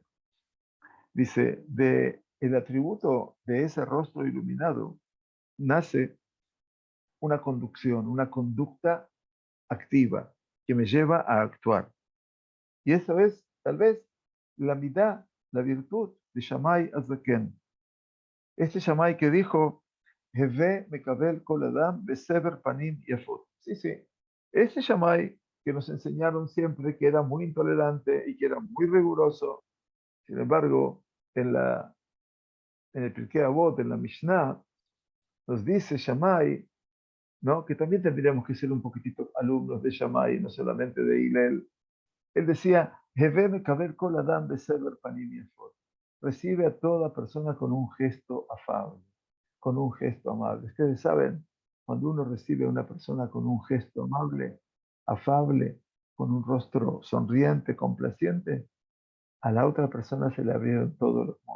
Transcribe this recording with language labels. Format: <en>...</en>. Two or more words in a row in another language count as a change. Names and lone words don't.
<es>Dice, de el atributo de ese rostro iluminado nace una conducción, una conducta activa que me lleva a actuar. Y eso es, tal vez, la midá, la virtud de Shammai Azaken. Este Shammai que dijo,</es> <he>הוי מקבל כל אדם בסבר פנים יפות.</he> <es>Sí, sí. Este Shammai que nos enseñaron siempre que era muy intolerante y que era muy riguroso. Sin embargo, en el Pirkei Avot, en la Mishnah, nos dice Shammai, ¿no? Que también tendríamos que ser un poquitito alumnos de Shammai, no solamente de Hillel. Él decía,</es> <he>"הוי מקבל כל אדם בסבר פנים יפות".</he> <es>Recibe a toda persona con un gesto afable, con un gesto amable. Ustedes saben, cuando uno recibe a una persona con un gesto amable, afable, con un rostro sonriente, complaciente, a la otra persona se le abrieron todos los mundos.</es>